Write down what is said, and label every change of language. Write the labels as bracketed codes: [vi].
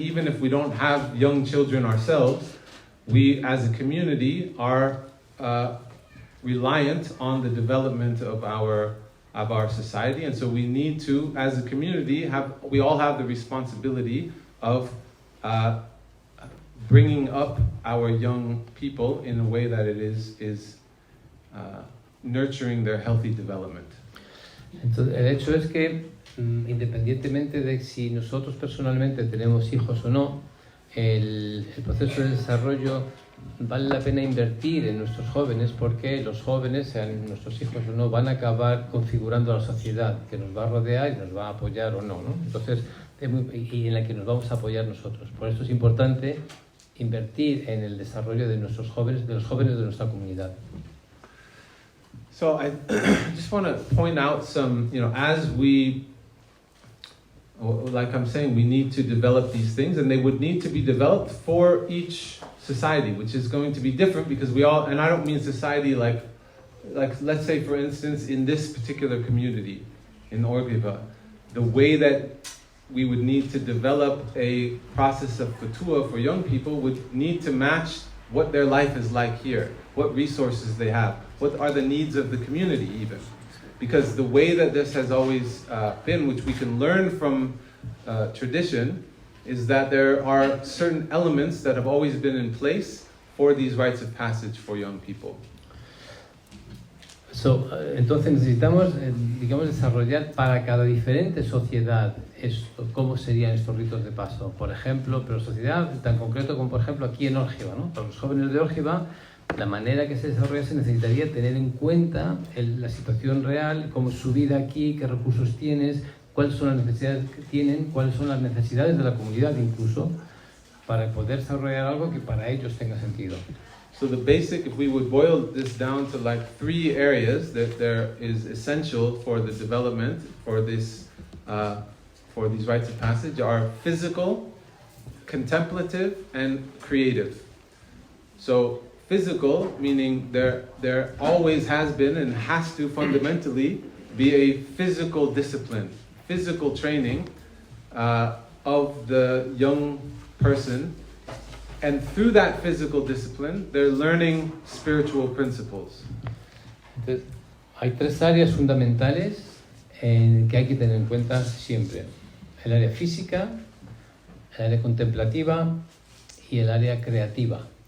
[en] Even if we don't have young children ourselves, we as a community are reliant on the development of our society, and so we need to, as a community, we all have the responsibility of bringing up our young people in a way that it is nurturing their healthy development. [es] Entonces, el hecho es que, independientemente de si nosotros personalmente tenemos hijos o no, el proceso de desarrollo vale la pena invertir en nuestros jóvenes, porque los jóvenes, sean nuestros hijos o no, van a acabar configurando la sociedad que nos va a rodear y nos va a apoyar o no, ¿no? Entonces, y en la que nos vamos a apoyar nosotros. Por eso es importante invertir en el desarrollo de nuestros jóvenes, de los jóvenes de nuestra comunidad. [en] So I just want to point out some, as we, like I'm saying, we need to develop these things, and they would need to be developed for each society, which is going to be different because we all, and I don't mean society like let's say for instance in this particular community in Orgiva, the way that we would need to develop a process of futuwwah for young people would need to match what their life is like here, what resources they have, what are the needs of the community even. Because the way that this has always been, which we can learn from tradition, is that there are certain elements that have always been in place for these rites of passage for young people. [es] Entonces necesitamos, desarrollar para cada diferente sociedad cómo serían estos ritos de paso. Por ejemplo, pero sociedad tan concreto como por ejemplo aquí en Órgiva, ¿no? Para los jóvenes de Órgiva, la manera que se desarrolla se necesitaría tener en cuenta la situación real, cómo es su vida aquí, qué recursos tienes, cuáles son las necesidades que tienen, cuáles son las necesidades de la comunidad incluso, para poder desarrollar algo que para ellos tenga sentido. [en] So the basic, if we would boil this down to like 3 areas that there is essential for the development for this, for these rites of passage, are physical, contemplative, and creative. So physical, meaning there always has been and has to fundamentally be a physical discipline, physical training of the young person. And through that physical discipline, they're learning spiritual principles. [es] Entonces, hay 3 áreas fundamentales que hay que tener en cuenta siempre. El área física, el área contemplativa y el área creativa.